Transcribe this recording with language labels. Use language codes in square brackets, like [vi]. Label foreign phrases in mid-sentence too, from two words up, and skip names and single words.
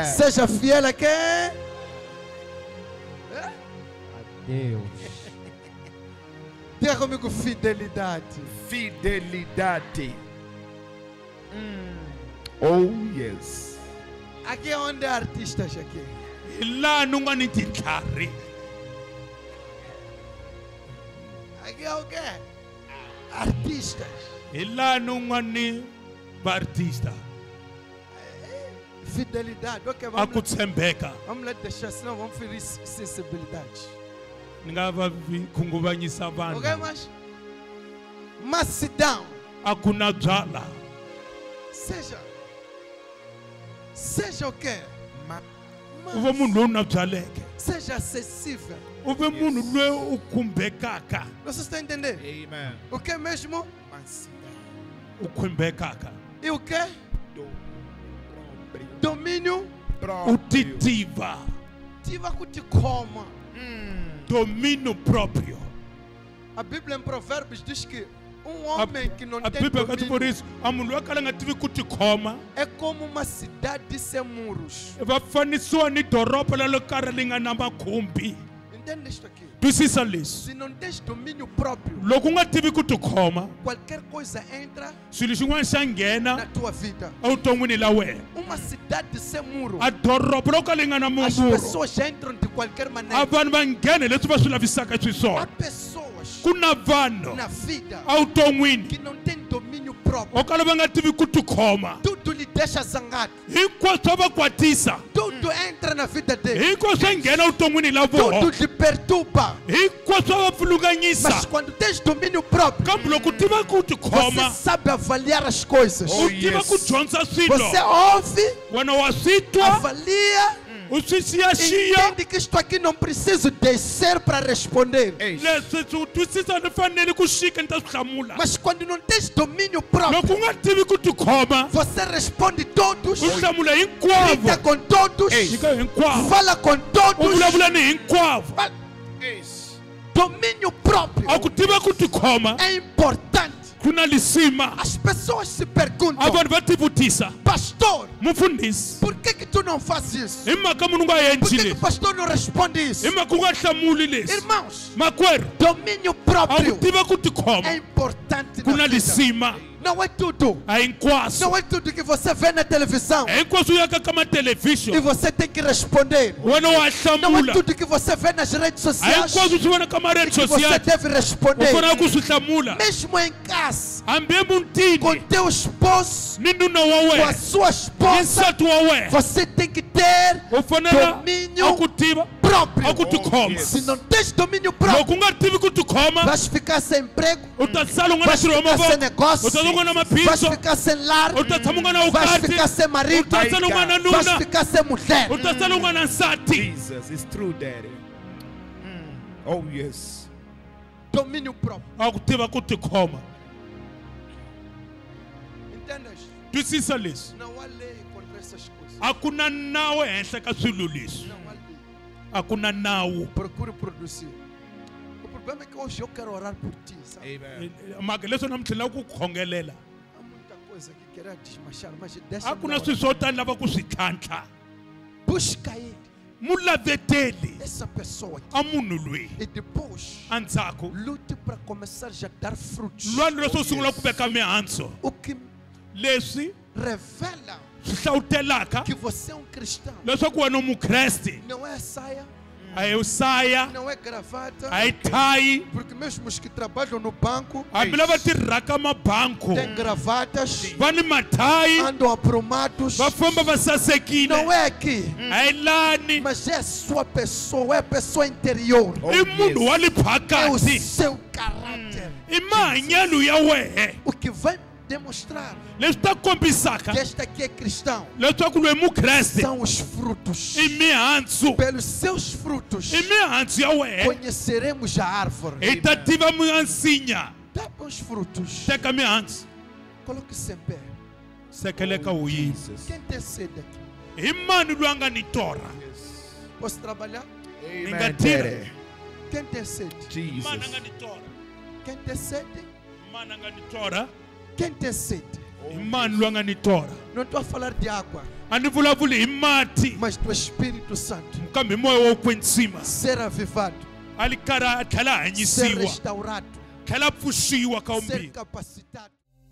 [pt] Seja fiel a quem? Deus. Diga comigo fidelidade. Fidelidade. [en] Oh, yes. [pt] Aqui é onde há artistas aqui. [ts] hi laha ni nga ni tintlhari [pt] Aqui é o quê? Artistas. [ts] hi laha ni nga ni vaartista [pt] Fidelidade. Ok, [ts] a ku tshembeka. [pt] vamos lá deixar, senão vamos ferir sensibilidade. [ts] Ni nga va khunguvanyisa Ok, vanhu. [pt] mansidão. [ts] A ku na byala. [pt] Seja o quê? [ts] U ve munhu loyi u na byaleke. [pt] Seja acessível. [ts] U ve munhu loyi u khumbekaka. [pt] Você está entendendo? Amen. O que mesmo? [ts] U khumbekaka. [pt] E o que? Domínio. [ts] U ti tiva. [pt] Tiva que te coma. Domínio próprio. A Bíblia em Provérbios diz que homem que não [ts] A [pt] tem [ts] Bíblia kati por [pt] domínio isso, a mulher [ts] akala nga tivi ku tikhoma, [pt] é como uma cidade sem muros. [ts] va fanisiwa ni doroba la le kaya li nga na makhumbi. [pt] Entende isto aqui? [ts] Twisisa leswi. [pt] Se não tens domínio próprio, [ts] Loko u nga tivi ku tikhoma, [pt] qualquer coisa entra [ts] swilo xin'wana xa [pt] na [ts] nghena [pt] tua vida. [ts] evuton'wini la wena. [pt] Uma cidade sem muro. [ts] A doroba lo ka li nga na [pt] As [ts] mamburo, [pt] pessoas já entram de qualquer [ts] a [pt] maneira. [ts] vanhu va nghena hi leswi va swi lavisaka [pt] Há [ts] xiswona. [pt] pessoas [ts] Ku na vanhu [pt] na vida [ts] evuton'wini [pt] que não têm domínio próprio. [ts] o kala va nga tivi ku tikhoma. [pt] Tudo lhe deixa zangado. [ts] Hinkwaswo swa va kwatisa, [pt] Tudo entra na vida dele. [ts] hinkwaswo swa nghena evuton'wini la vona, [pt] Tudo lhe perturba. [ts] hinkwaswo swa va pfulunganyisa. [pt] Mas quando tens domínio próprio, [ts] Kambe loko u tiva ku [pt] você [ts] tikhoma, [pt] sabe avaliar as coisas. [ts] u tiva ku dyondza swilo, [pt] Você ouve, [ts] wena wa swi twa, [pt] avalia, [ts] u swi xiyaxiya. [pt] entende que isto aqui não preciso descer para responder. [ts] Leswi swi u twisisa ni fanele ku xika ni ta swi hlamula. [pt] Mas quando não tens domínio próprio, [ts] Loko u nga tivi ku tikhoma, [pt] você responde todos, [ts] u hlamula [pt] grita [ts] hinkwavo, [pt] com todos, [ts] nyika hinkwavo, [pt] fala com [ts] u [pt] todos. [ts] vulavula ni hinkwavo. [pt] Domínio próprio [ts] A ku tiva ku tikhoma [pt] é importante. [ts] ku na lisima. [pt] As pessoas se perguntam, [ts] A vanhu va tivutisa, [pt] pastor, [ts] mufundhisi, [pt] por que tu não fazes isso? [ts] hi mhaka munhu u nga [pt] Por [ts] endli [pt] que o [ts] leswi, [pt] pastor não responde isso? [ts] hi mhaka u nga hlamuli leswi. [pt] Irmãos, [ts] Makwerhu, [pt] domínio [ts] a ku [pt] próprio [ts] tiva ku [pt] é [ts] tikhoma [pt] importante [ts] ku na [pt] na vida. [ts] lisima. [pt] Não é tudo. [ts] A hinkwaswo, [pt] Não é tudo que você vê na televisão [ts] hinkwaswo u yaka ka [pt] e [ts] mathelevhixini [pt] você tem que responder. [ts] wena wa [pt] Não é [ts] hlamula, [pt] tudo que você vê nas redes [ts] a [pt] sociais [ts] hinkwaswo swi vona ka marete [pt] que você [ts] society [pt] deve [ts] u [pt] responder. [ts] fanele ku swi hlamula. [pt] Mesmo em casa, [ts] Hambi [pt] com [ts] emutini [pt] teu esposo, [ts] ni nuna wa [pt] com a [ts] wena [pt] sua [ts] ni [pt] esposa, [ts] nsati wa wena, [pt] você tem que ter [ts] u fanele a [pt] domínio [ts] ku tiva, [pt] próprio. [ts] a ku tikhoma. [pt] Se não tens domínio próprio, [ts] Loko u nga tivi ku tikhoma, [pt] vais ficar sem emprego, [ts] u ta sala u nga na [pt] vais [ts] ntirho wa [pt] ficar sem [ts] mavoko, [pt] negócio, [ts] u ta sala u nga na [pt] vais [ts] mabindzu, [pt] ficar sem lar, [ts] u ta tshama u nga na [pt] vais [ts] vukati, [pt] ficar sem [ts] u [pt] marido, [ts] ta sala u nga na [pt] vais [ts] nuna, [pt] ficar sem mulher. [ts] u ta sala u nga na nsati. [en] Jesus, it's true, Daddy. Oh, yes. [pt] Domínio próprio. [ts] A ku tiva ku tikhoma. [pt] Entendes? [ts] Twisisa leswi, [pt] Não há lei contra essas coisas. [ts] a ku na nawu ehenhla ka swilo leswi, [pt] Não há lei. [ts] a ku na nawu. [pt] Procure produzir. O problema é que hoje eu quero orar por ti, sabe? Amen. [ts] Mhaka leswi na mi tlhela ku khongelela, [pt] Há muita coisa que queria desmanchar, mas deixa [ts] a ku na swilo swo tani lava ku swi tlhantlha. [pt] busca ele, [ts] Mu laveteli [pt] essa pessoa aqui. [ts] a munhu loyi [pt] E depois, [ts] endzhaku [pt] lute para começar já a dar frutos. [ts] lwani leswo sungula ku veka mihandzu, [pt] O que [ts] leswi [pt] revela [ts] swi hlawutelaka [pt] que você é um cristão. [ts] leswaku wena u mukreste, [pt] Não é saia, [ts] a hi saya, [pt] não é gravata, [ts] a hi thayi, [pt] porque mesmo os que trabalham no banco [ts] hambi lava tirhaka mabanku [pt] têm gravatas, [ts] va ni mathayi, [pt] andam aprumados. [ts] va famba va sasekile, [pt] Não é aqui, [ts] a hi lani, [pt] mas é a sua pessoa, é a pessoa interior. [ts] i munhu wa le [pt] É o [ts] phakati, [pt] seu caráter. [ts] i mahanyelo ya wehe [pt] O que vai demonstrar [ts] leswi ta kombisaka [pt] que este aqui é cristão [ts] leswaku loyi mukreste [pt] são os frutos. [ts] i mihandzu, [pt] Pelos seus frutos [ts] i mihandzu ya wehe [pt] conheceremos a árvore. [ts] hi ta tiva minsinya. [pt] Dá bons frutos. [ts] Teka mihandzu, [pt] Coloque-se em pé. [ts] sekeleka u yima. [pt] Quem tem sede aqui? [ts] Hi mani loyi a nga ni torha? [pt] Posso trabalhar? [ts] Ni nga Amen, tirha? Daddy. [pt] Quem tem sede? [ts] Mani a nga Jesus. ni torha? [pt] Quem tem sede? [ts] Mani a nga ni torha? [pt] Quem tem sede? [ts] Hi mani loyi a nga ni torha? [pt] Não estou a falar de água, [ts] A ni vulavuli hi mati, [pt] mas do Espírito Santo. [ts] kambe hi moya wo kwetsima, [pt] Ser avivado, [ts] a tlhela a [pt] ser [ts] hanyisiwa, [pt] restaurado, [ts] tlhela a pfuxiwa ka [pt] ser [ts] vumbirhi. [pt] capacitado.